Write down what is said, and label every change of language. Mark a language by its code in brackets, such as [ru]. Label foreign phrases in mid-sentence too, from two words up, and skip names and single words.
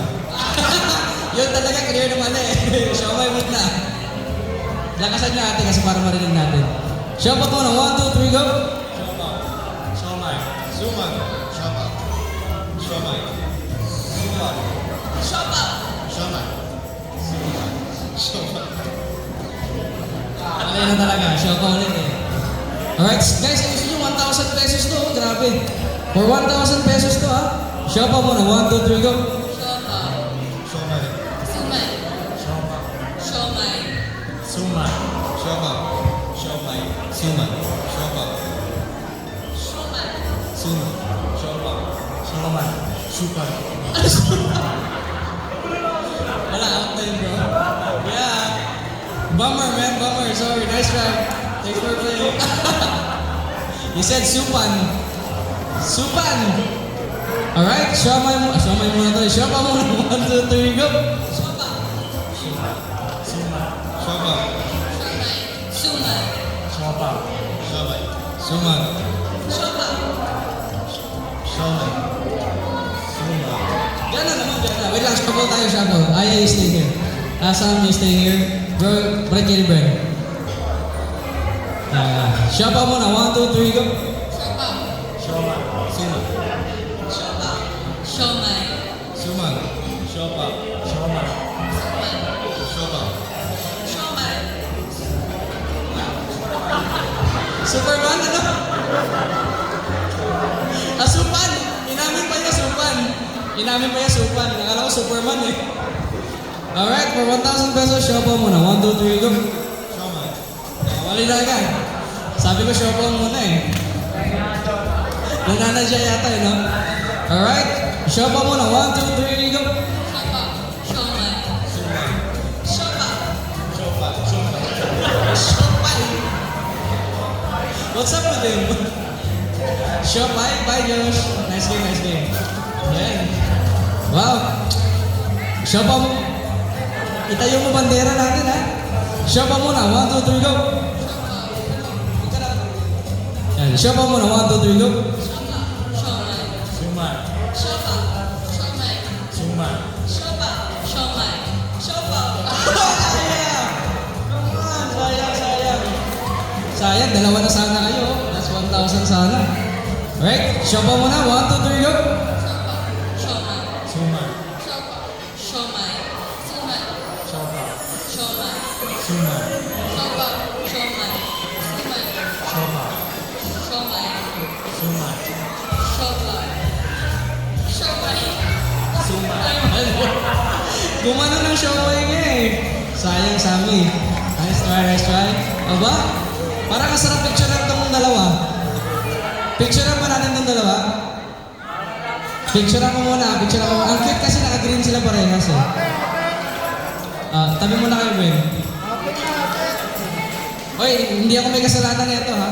[tl] Yun talaga, clear naman eh. Siomay muna. Lakasan niya ate kasi para marinig natin. Siopaw muna, 1, 2, 3, go. Siopao. Siomai. Suman. Siopao. Siomai. Suman. 烧包， Siomai. Suman. Siomai. Alay na talaga, siopaw ulit eh. [en] Alright, guys, [tl] ayusin nyo, 1,000 pesos to. Grabe. [en] For 1,000 pesos [tl] to ha. Siopaw muna, 1, 2, 3, go. 烧包， Siomai. 苏曼， Siopao. 烧麦， Suman. Siopao. Siomai. Suman. Siopao. 烧麦， Suman. Siopao. Siomai. Suman. Wala, out na yun bro. [en] Yeah. Bummer man, bummer. Sorry, nice try. Thanks for playing. You said supan. Supan. Alright, [tl] siomay muna to. Siopaw muna, 1, 2, 3, go. 烧包， Siopao. 烧麦， 苏曼， Siopao. Siomai. Suman. 烧包， Siomai. Suman. Gana naman, gana. Wait lang, shuffle tayo, shuffle. [en] Aya, you stay here. Sam, you stay here. Bro, break your bread. [tl] Siopaw muna, 1, 2, 3, go. 烧包， Siomai. Suman. 烧包，烧麦， Suman. Siopao. Siomai. 苏曼， Siopao. 烧麦， Superman, ano? Supan! Inamin pa niya, supan. Inamin pa niya, supan. Nakala ko Superman eh. [en] Alright, for 1,000 pesos, [tl] siopaw muna. [en] 1, 2, 3, go. Siomai. [tl] Wali na agad. Sabi ko, siopaw muna eh. Nananadya yata eh, no? Alright, siopaw muna. 1, 2, 3, go. 烧包，烧麦， Suman. 烧包， Siopao. Siomai. Siopay! [en] What's up with him? Siopay? Bye, Josh. Nice game, nice game. [tl] Ayan. Wow. Siopaw mo. Itayo mo bandera natin, ha? Siopaw muna. 1, 2, 3, go. Ayan. Siopaw muna. 1, 2, 3, go. 烧包，烧麦， Suman. 烧包，烧麦， Suman. 烧包，烧麦，烧包， Sayang! [en] Come on, [tl] sayang. Sayang, dalawa na sana kayo. That's 1,000 sana. Alright, siopaw muna. 1, 2, 3, go. 烧麦， Suman. 烧包，烧麦，苏曼， Siopao. 烧麦， Suman. 烧包，烧麦，苏曼， Siopao. 烧麦， Suman. 烧包，烧麦， Gumano ng siopay niya eh. Sayang, [en] Sammy. Nice try, nice try. [tl] Aba, parang kasarap picturean itong dalawa. Picturean pa natin itong dalawa. Picturean ko muna, picturean ko muna. Ang cute kasi naka-green sila parehas eh. Tabi mo na kayo, Ben. Oy, hindi ako may kasalanan nito ha.